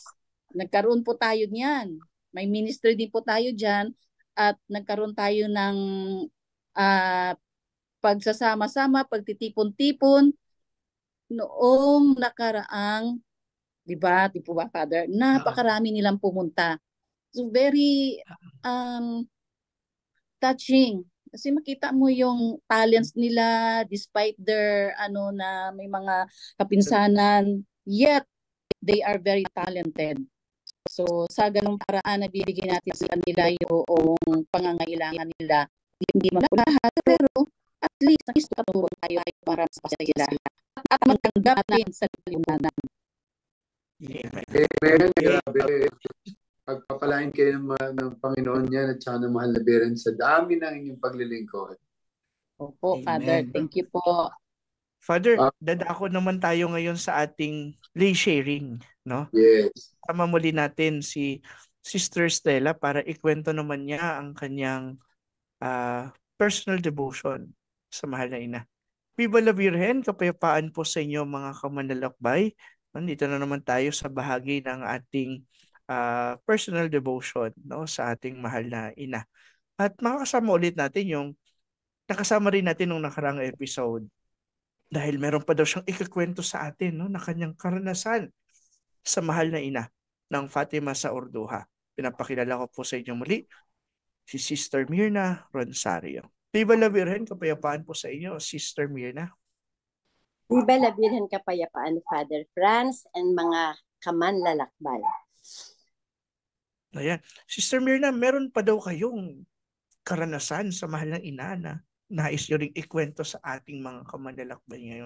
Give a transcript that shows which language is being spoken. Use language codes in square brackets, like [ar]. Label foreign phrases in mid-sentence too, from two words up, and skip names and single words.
[tl] Nagkaroon po tayo niyan. May ministry din po tayo dyan. At nagkaroon tayo ng pagsasama-sama, pagtitipon-tipon noong nakaraang, di ba Father? Napakarami nilang pumunta. [en] So very touching. [tl] Kasi makita mo yung talents nila [en] despite their [tl] na may mga kapinsanan, [en] yet they are very talented. [tl] So sa ganung paraan na bibigyan natin sa kanila yung pangangailangan nila. Hindi man po lahat, pero [en] at least [tl] tutulong tayo para sa sila. At matanggap natin sa lipunan. Amen. Grabe. Pagpapalain kayo ng Panginoon yan at saka ng mahal na Beren sa dami ng inyong paglilingkod. Opo, Amen. [en] Father. Thank you po. [tl] Father, dadako naman tayo ngayon sa ating [en] lay sharing, [tl] no? [en] Yes. [tl] Sama muli natin si Sister Stella para ikwento naman niya ang kanyang [en] personal devotion [tl] sa mahal na ina. [es] Viva la Virgen, [tl] kapayapaan po sa inyo mga kamanlalakbay. Nandito na naman tayo sa bahagi ng ating [en] personal devotion, [tl] no, sa ating mahal na ina. At makakasama ulit natin yung nakasama rin natin nung nakarang episode. Dahil meron pa daw siyang ikakwento sa atin, no, na kanyang karanasan sa mahal na ina ng Fatima sa Orduha. Pinapakilala ko po sa inyo muli si Sister Mirna Ronsario. [es] Viva la Virgen, [tl] kapayapaan po sa inyo, Sister Mirna. [es] Viva la Virgen, [tl] kapayapaan, Father Franz, and mga kamanlalakbay. Ayan. Sister Mirna, meron pa daw kayong karanasan sa mahal ng ina na nais nyo ring ikwento sa ating mga kamanlalakbay ngayon.